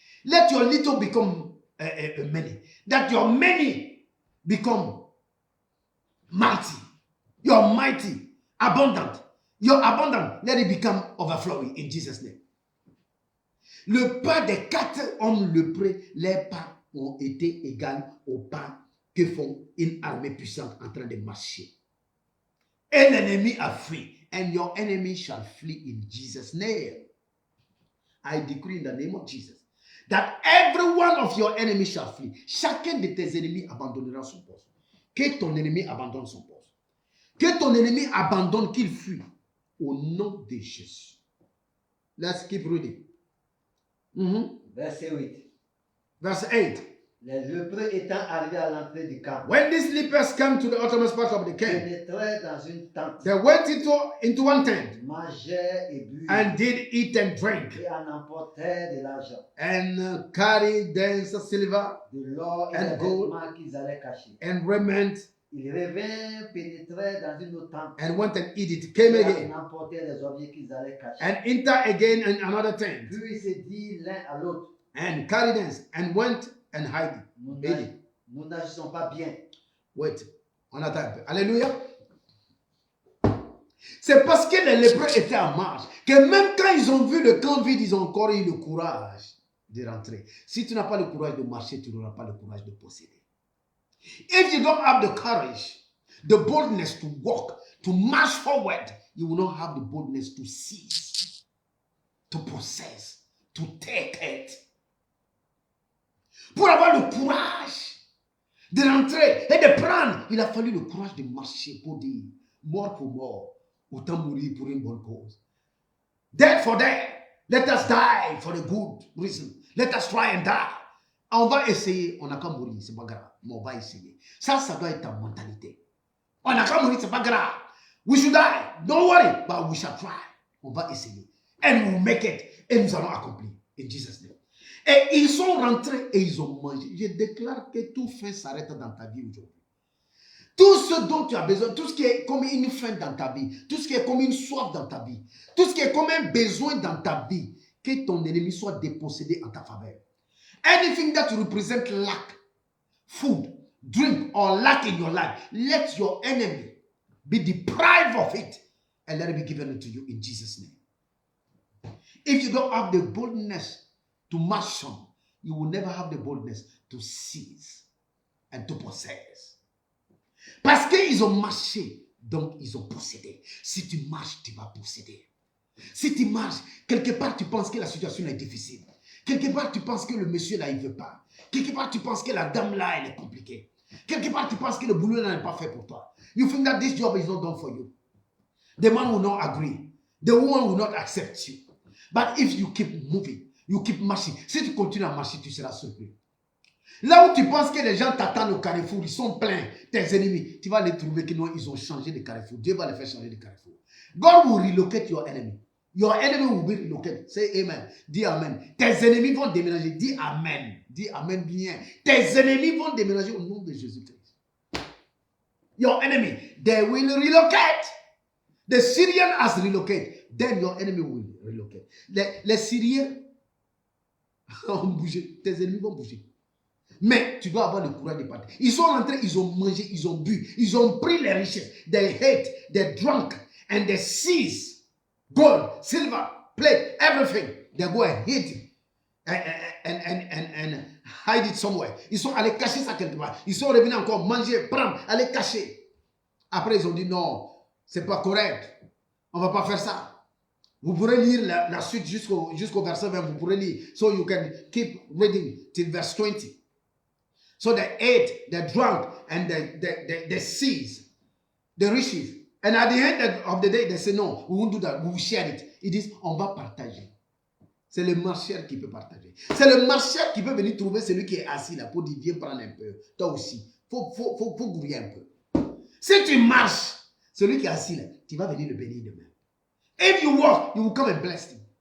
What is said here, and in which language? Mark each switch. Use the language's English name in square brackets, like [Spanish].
[English] Let your little become many. That your many become mighty. Your mighty, abundant. Your abundant, let it become overflowing in Jesus' name. [French] Le pas des 4 hommes lépreux, les pas ont été égaux au pas que font une armée puissante en train de marcher. Et l'ennemi a fui. [English] And your enemy shall flee in Jesus' name. I decree in the name of Jesus that every one of your enemies shall flee. [French] Chacun de tes ennemis abandonnera son poste. Que ton ennemi abandonne son poste. Que ton ennemi abandonne, qu'il fuit. Au nom de Jésus. [English] Let's keep reading. [French] Verset 8. [English] Verse 8. [French] Les lépreux étant arrivés à l'entrée du camp, [English] When these lepers came to the uttermost part of the camp, [French] pénétrèrent dans une tente, [English] they went into one tent [French] mangèrent et burent, [English] and did eat and drink, [French] et en emportèrent de l'argent, [English] and carried thence silver [French] de l'or et [English] and [French] des [English] gold, [French] vêtements qu'ils allaient cacher. [English] and raiment, [French] Ils revinrent, pénétrèrent dans une autre tente, [English] and went and eat it. Came [French] et [English] again, [French] en emportèrent les objets qu'ils allaient cacher. [English] and enter again in another tent, [French] Puis ils se dirent l'un à l'autre, [English] and carried thence, and went and hid it. [French] nous n'agissons pas bien. [English] Wait, [French] on attend un peu. Alléluia. C'est parce que les lépreux étaient en marche que même quand ils ont vu le camp vide, ils ont encore eu le courage de rentrer. Si tu n'as pas le courage de marcher, tu n'auras pas le courage de posséder. [English] If you don't have the courage, the boldness to walk, to march forward, you will not have the boldness to seize, to possess, to take it. [French] Pour avoir le courage de rentrer et de prendre, il a fallu le courage de marcher pour dire, mort pour mort, autant mourir pour une bonne cause. [English] Dead for dead, let us die for a good reason. Let us try and die. [French] On va essayer, on n'a qu'à mourir, c'est pas grave, mais on va essayer. Ça doit être ta mentalité. On n'a qu'à mourir, c'est pas grave. [English] We should die, don't worry, but we shall try. [French] On va essayer. [English] And we will make it. [French] Et nous allons accomplir. [English] In Jesus' name. [French] Et ils sont rentrés et ils ont mangé. Je déclare que tout fin s'arrête dans ta vie aujourd'hui. Tout ce dont tu as besoin, tout ce qui est comme une faim dans ta vie, tout ce qui est comme une soif dans ta vie, tout ce qui est comme un besoin dans ta vie, que ton ennemi soit dépossédé en ta faveur. [English] Anything that represents lack, food, drink, or lack in your life, let your enemy be deprived of it and let it be given unto you in Jesus' name. If you don't have the boldness to march on, you will never have the boldness to seize and to possess. [French] Parce qu'ils ont marché, donc ils ont possédé. Si tu marches, tu vas posséder. Si tu marches, quelque part tu penses que la situation est difficile. Quelque part tu penses que le monsieur là, il ne veut pas. Quelque part tu penses que la dame là, elle est compliquée. Quelque part tu penses que le boulot là n'est pas fait pour toi. [English] You think that this job is not done for you. The man will not agree. The woman will not accept you. But if you keep moving, you keep marching. [French] Si tu continues à marcher, tu seras surpris. Là où tu penses que les gens t'attendent au carrefour, ils sont pleins, tes ennemis, tu vas les trouver que non, ils ont changé de carrefour. Dieu va les faire changer de carrefour. [English] God will relocate your enemy. Your enemy will be relocated. Say amen. [French] Dis amen. Tes ennemis vont déménager. Dis amen. Dis amen bien. Tes ennemis vont déménager au nom de Jésus-Christ. [English] Your enemy, they will relocate. The Syrian has relocated. Then your enemy will relocate. [French] Les Syriens ont bougé. Tes ennemis vont bouger. Mais tu dois avoir le courage de partir. Ils sont rentrés, ils ont mangé, ils ont bu, ils ont pris les richesses. [English] They ate, they drank, and they seized gold, silver, plate, everything. They go and hid it and hide it somewhere. [French] Ils sont allés cacher ça quelque part. Ils sont revenus encore manger, prendre, aller cacher. Après, ils ont dit non, c'est pas correct. On va pas faire ça. Vous pourrez lire la suite jusqu'au verset 20. Vous pourrez lire. [English] So you can keep reading till verse 20. So they ate, they drank, and they seized the riches. And at the end of the day, they say, no, we won't do that. We will share it. It is, [French] on va partager. C'est le marcheur qui peut partager. C'est le marcheur qui peut venir trouver celui qui est assis là pour dire, viens prendre un peu. Toi aussi, faut grouiller un peu. Si tu marches, celui qui est assis là, tu vas venir le bénir demain. [English] If you walk, you will come and bless him.